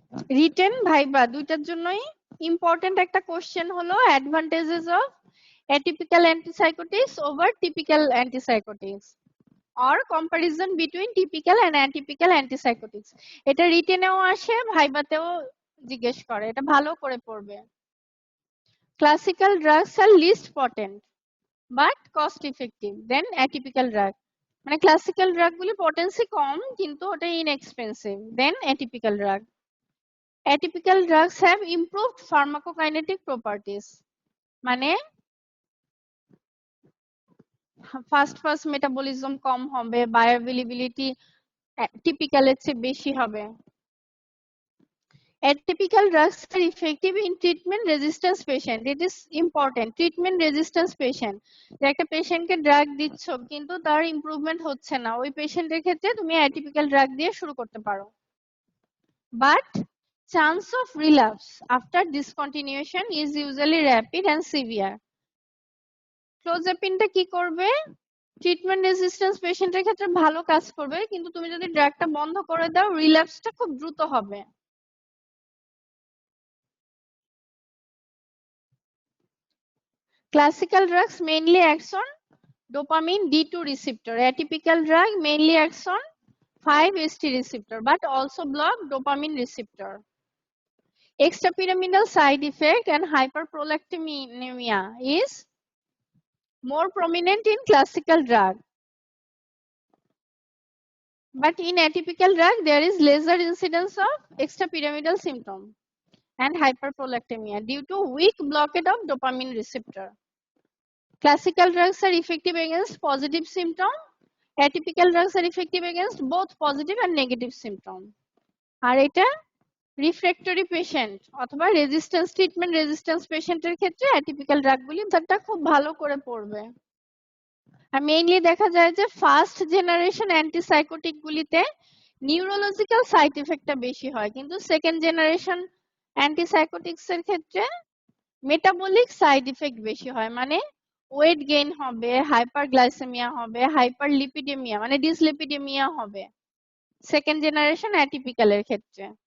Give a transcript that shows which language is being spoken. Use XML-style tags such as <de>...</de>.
<bn>Written viva দুইটার জন্যই important একটা কোশ্চেন হলো advantages of atypical অ্যান্টিসাইকোটিক্স over typical অ্যান্টিসাইকোটিক্স।</bn> <en>or comparison between typical and atypical antipsychotics.</en> <bn>এটা রিটেনেও আসে, ভাইবাতেও জিজ্ঞেস করে, এটা ভালো করে পড়বে।</bn> <en>Classical drugs are least potent but cost effective than atypical drug.</en> <bn>মানে ক্লাসিক্যাল ড্রাগ গুলি পটেন্সি কম কিন্তু ওটা</bn> <en>Inexpensive than atypical drug. Atypical drugs have improved pharmacokinetic properties,</en> <bn>মানে ফাস্ট মেটাবলিজম কম হবে, বায়োঅ্যাভেলেবিলিটি টিপিক্যালের চেয়ে বেশি হবে।</bn> <en>Atypical drugs are effective in treatment resistance patient. It is important. Treatment resistance patient.</en> <bn>যে একটা পেশেন্টকে ড্রাগ দিচ্ছ কিন্তু তার ইমপ্রুভমেন্ট হচ্ছে না, ওই পেশেন্টের ক্ষেত্রে তুমি অ্যাটিপিক্যাল ড্রাগ দিয়ে শুরু করতে পারো।</bn> <en>But chance of relapse after discontinuation is usually rapid and severe.</en> <bn>ক্লোজাপিনটা কি করবে? ট্রিটমেন্ট রেজিস্ট্যান্স পেশেন্টের ক্ষেত্রে ভালো কাজ করবে, কিন্তু তুমি যদি ড্রাগটা বন্ধ করে দাও রিল্যাপসটা খুব দ্রুত হবে।</bn> <en>Classical drugs mainly acts on dopamine D2 receptor. Atypical drug mainly acts on 5-HT receptor but also block dopamine receptor. Extrapyramidal side effect and hyperprolactinemia is more prominent in classical drug. But in atypical drug, there is lesser incidence of extrapyramidal symptom and hyperprolactinemia due to weak blockade of dopamine receptor. Classical drugs are effective against positive symptom. Atypical drugs are effective against both positive and negative symptom.</en> <bn>আর এটা refractory patient অথবা resistance treatment resistance পেশেন্টের ক্ষেত্রে atypical ড্রাগগুলি তারটা খুব ভালো করে পড়বে। আর mainly দেখা যায় যে ফার্স্ট জেনারেশন অ্যান্টিসাইকোটিক গুলিতে নিউরোলজিক্যাল সাইড এফেক্টটা বেশি হয়, কিন্তু সেকেন্ড জেনারেশন অ্যান্টিসাইকোটিক্স এর ক্ষেত্রে মেটাবলিক সাইড এফেক্ট বেশি হয়, মানে ওয়েট গেইন হবে, হাইপারগ্লাইসেমিয়া হবে, হাইপারলিপিডেমিয়া মানে ডিসলিপিডেমিয়া হবে সেকেন্ড জেনারেশন অ্যাটিপিক্যাল এর ক্ষেত্রে।</bn>